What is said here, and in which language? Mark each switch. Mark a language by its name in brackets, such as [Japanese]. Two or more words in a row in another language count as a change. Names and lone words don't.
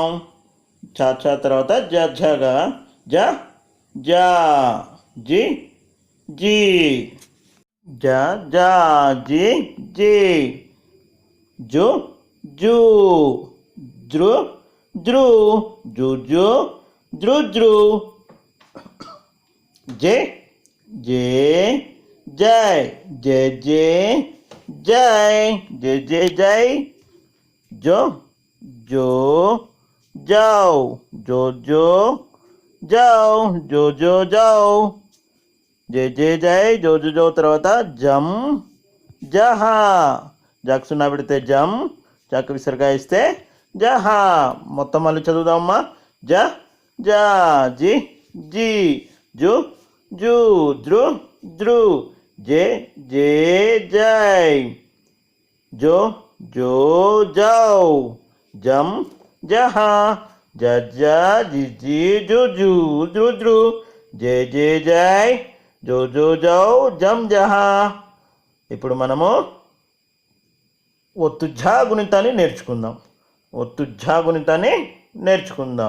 [Telugu] చా చా తర్వాత జ ఝగా జ జా జి జీ జ జా జి జీ జు జూ జ్రు జ్రు జు జు జ్రు జ్రు జే జే జై జే జే జై జే జే జై జో జో జౌ జో జో జౌ జో జో జౌ జే జే జై జో జో జో తర్వాత జం జహా జాకు సున్నా పెడితే జం జాకు విసర్గా ఇస్తే జహా. మొత్తం మళ్ళీ చదువుదామమ్మా. జ జా జి జీ జు జూ జ్రు జ్రు జే జే జై జో జో జాओ జం జహా జ జ జి జి జు జు జ్రు జ్రు జే జే జై జో జో జౌ జం జహా. ఇప్పుడు మనము ఒత్తు ఝా గుణితాన్ని నేర్చుకుందాం. ఒత్తు ఝా గుణితాన్ని నేర్చుకుందాం.